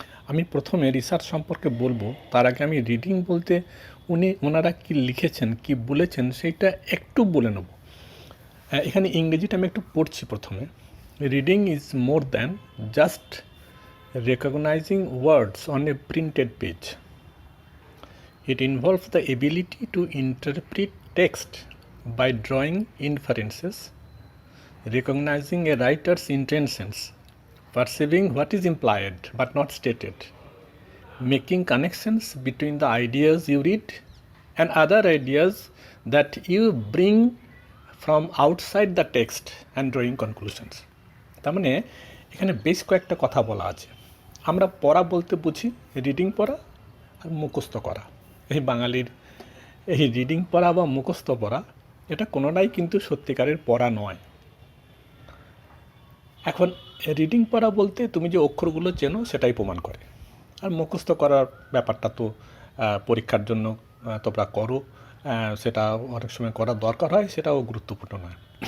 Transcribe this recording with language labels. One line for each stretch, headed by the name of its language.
Bangla: আমি প্রথমে রিসার্চ সম্পর্কে বলবো, তার আগে আমি রিডিং বলতে ওনারা কি লিখেছেন, কি বলেছেন সেইটা একটু বলে নেব। এখানে ইংরেজিটা আমি একটু পড়ছি প্রথমে।
English: Reading is more than just recognizing words on a printed page. It involves the ability to interpret text by drawing inferences, recognizing a writer's intentions, perceiving what is implied but not stated, making connections between the ideas you read and other ideas that you bring from outside the text, and drawing conclusions.
Bangla: তার মানে এখানে বেশ কয়েকটা কথা বলা আছে। আমরা পড়া বলতে বুঝি রিডিং পড়া আর মুখস্থ করা। এই বাঙালির এই রিডিং পড়া বা মুখস্থ পড়া, এটা কোনোটাই কিন্তু সত্যিকারের পড়া নয়। এখন রিডিং পড়া বলতে তুমি যে অক্ষরগুলো চেনো সেটাই প্রমাণ করে, আর মুখস্থ করার ব্যাপারটা তো পরীক্ষার জন্য তোমরা করো, সেটা অনেক সময় করার দরকার হয়, সেটাও গুরুত্বপূর্ণ নয়।